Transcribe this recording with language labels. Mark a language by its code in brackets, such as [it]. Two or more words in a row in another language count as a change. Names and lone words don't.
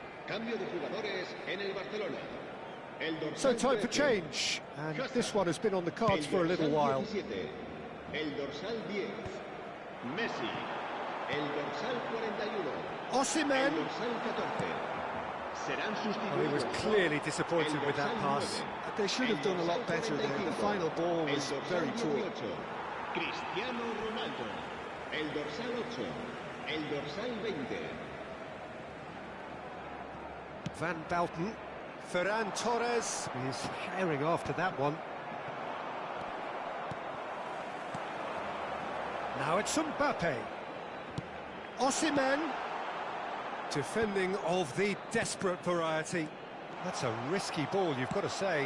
[es] Cambio de jugadores en el Barcelona. El [en] So [es] dorsal [en] time for [es] 13, [en] change, and [es] Casa. [en] this one has been on the cards [es] El [en] for a little [es] dorsal [en] while. [es] 17, el dorsal 10, Messi. El dorsal 41, el Osimhen. dorsal 14. Serán [en] Well, he [es] sustituidos [en] was [es] por [en] clearly [es] el [en] disappointed with that [es] dorsal [en] pass. [es] 9, [en] They should have done a lot better there. The final ball [es] el [en] was [es] dorsal [en] very poor. [es] 18, Cristiano Ronaldo. El dorsal 8, el dorsal 20. Van Bouten. [en] Ferran Torres is herring after that one. Now it's Mbappe. Osimhen. Defending of the desperate variety. That's a risky ball, you've got to say.